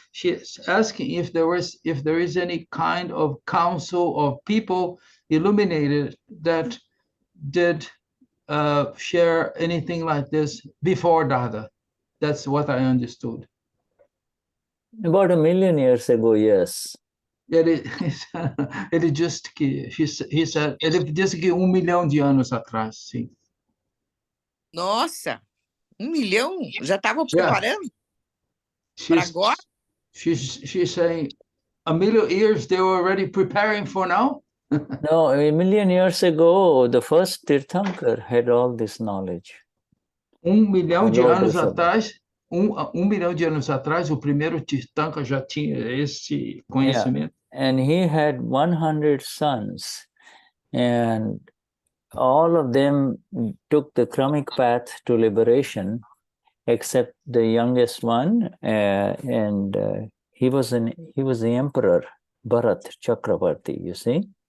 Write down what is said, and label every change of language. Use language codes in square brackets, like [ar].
[en] She's asking if there is any kind of council of people illuminated that did share anything like this before Dada. That's what I understood. About 1 million years ago, yes. [pt] Ele disse que ele disse que 1 milhão de anos atrás, sim. Nossa, 1 milhão? Já estavam preparando? Para agora? [en] She's saying 1 million years they were already preparing for now? No, 1 million years ago, the first Tirthankar had all this knowledge. [pt] 1 milhão de anos atrás, 1 milhão de anos atrás, o primeiro Tirthankar já tinha esse conhecimento. [en] And he had 100 sons, and all of them took the Kramic path to liberation, except the youngest one, and he was the emperor, Bharat Chakravarti, you see?